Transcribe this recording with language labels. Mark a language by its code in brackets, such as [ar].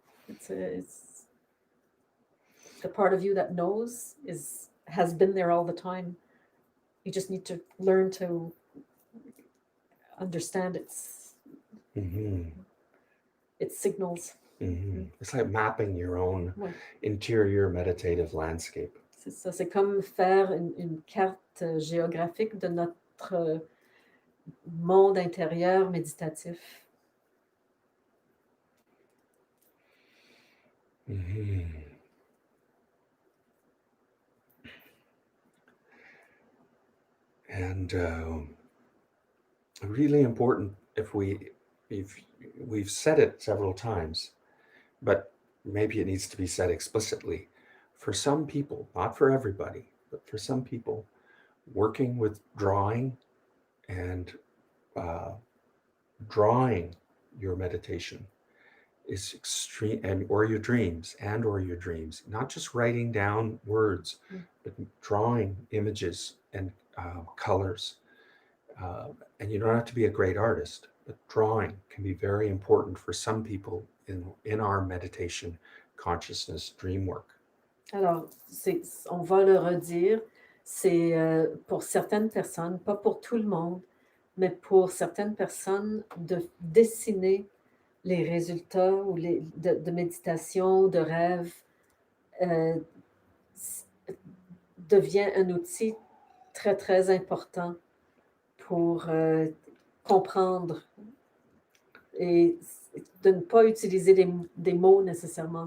[en] It's the part of you that knows has been there all the time. You just need to learn to understand Mhm. its signals. Mhm. It's like mapping your own [fr] Ouais, [en] interior meditative landscape. [fr] c'est ça. C'est comme faire une carte géographique de notre monde intérieur méditatif. Mhm. [en] And really important if we've said it several times, but maybe it needs to be said explicitly. For some people, not for everybody, but for some people, working with drawing and uh, drawing your meditation is extreme, and or your dreams, not just writing down words, Mm. but drawing images and colors. And you don't have to be a great artist, but drawing can be very important for some people in our meditation, consciousness, dream work. [fr] Alors, on va le redire, c'est pour certaines personnes, pas pour tout le monde, mais pour certaines personnes, de dessiner les résultats ou de méditation, de rêve, euh, devient un outil très, très important pour comprendre et de ne pas utiliser des mots nécessairement.